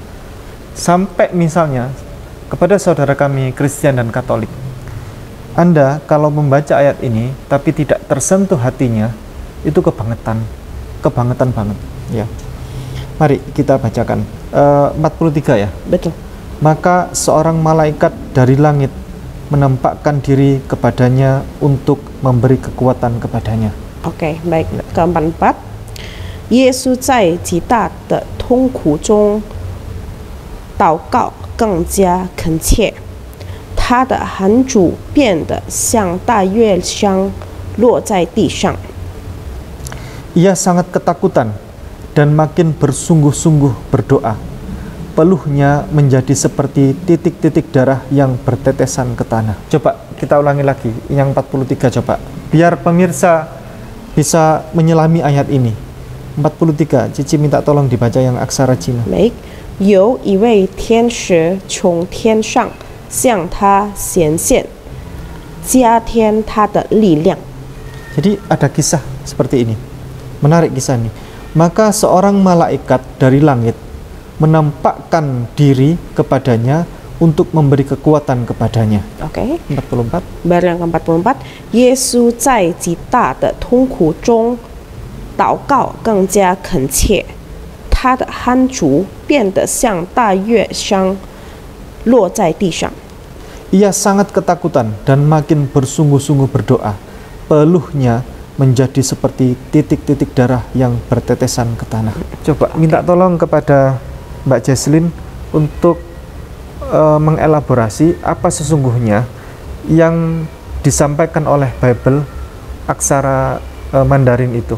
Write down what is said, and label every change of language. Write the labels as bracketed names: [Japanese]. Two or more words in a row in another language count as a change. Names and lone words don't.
[Indonesian] Sampai misalnya kepada saudara kami Kristen dan Katolik, Anda kalau membaca ayat ini tapi tidak tersentuh hatinya, itu kebangetan banget ya. Mari kita bacakan 43 ya. Betul. Maka seorang malaikat dari langit menampakkan diri kepadanya untuk memberi kekuatan kepadanya. Oke, baik. Ke-44, Yesus [Chinese] 在极大的痛苦中祷告更加恳切，他的汗珠变得像大月香落在地上。 [Indonesian] Ia sangat ketakutan dan makin bersungguh-sungguh berdoa. Peluhnya menjadi seperti titik-titik darah yang bertetesan ke tanah. Coba kita ulangi lagi yang 43, coba. Biar pemirsa bisa menyelami ayat ini. 43, Cici minta tolong dibaca yang aksara Cina. Baik. [Chinese] 有一位天使从天上向他显现，加添他的力量。 [Indonesian] Jadi ada kisah seperti ini. Menarik kisah ini. Maka seorang malaikat dari langit menampakkan diri kepadanya untuk memberi kekuatan kepadanya. Oke. 44. Baru yang ke-44, [Chinese] 耶稣在极大的痛苦中祷告更加恳切，他的汗珠变得像大月香落在地上。 [Indonesian] Ia sangat ketakutan dan makin bersungguh-sungguh berdoa. Peluhnya menjadi seperti titik-titik darah yang bertetesan ke tanah. Coba minta tolong kepada Mbak Jesslyn untuk mengelaborasi apa sesungguhnya yang disampaikan oleh Bible aksara Mandarin itu.